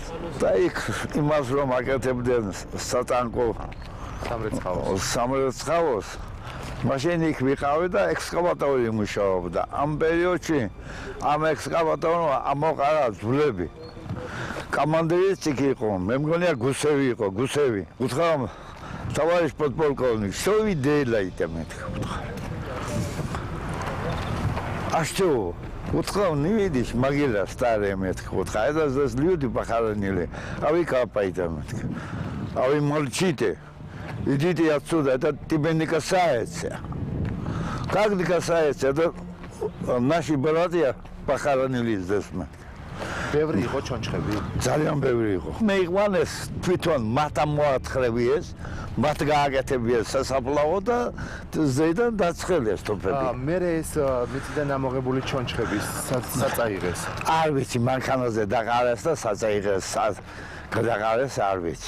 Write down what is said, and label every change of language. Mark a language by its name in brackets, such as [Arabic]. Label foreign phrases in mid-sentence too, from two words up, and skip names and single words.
[Georgian] და იქ იმას რომ აკეთებდნენ სატანკო სამრეცხაოს მაშინ იქ ვიყავი და ექსკავატორი მუშაობდა. ამ პერიოდში ამ ექსკავატორმა ამოყარა ძვლები. კამანდირიც იქ იყო, მე მგონია გუსევი იყო, გუსევი. [Russian] უთხრა товарищ подполковник, что вы делаете? А что? Უთხრა, не видишь, могила старая, უთხრა, это здесь люди похоронили, а вы копаете. А вы молчите. Идите отсюда, это тебе не касается. Как не касается? Это наши братья похоронили здесь. [Georgian] ბევრი იყო ჩონჩხები. ძალიან ბევრი იყო. მე იყვანეს თვითონ მათამ მოათხრევიეს, მათ გააკეთებიეს სასაფლაო და ზედან დაცხელეს თოფები. მე ეს მიწიდან ამოღებული ჩონჩხების საწაიღეს. არ ვიცი, მანქანაზე დაყარეს და საწაიღეს, გადაყარეს არ ვიცი.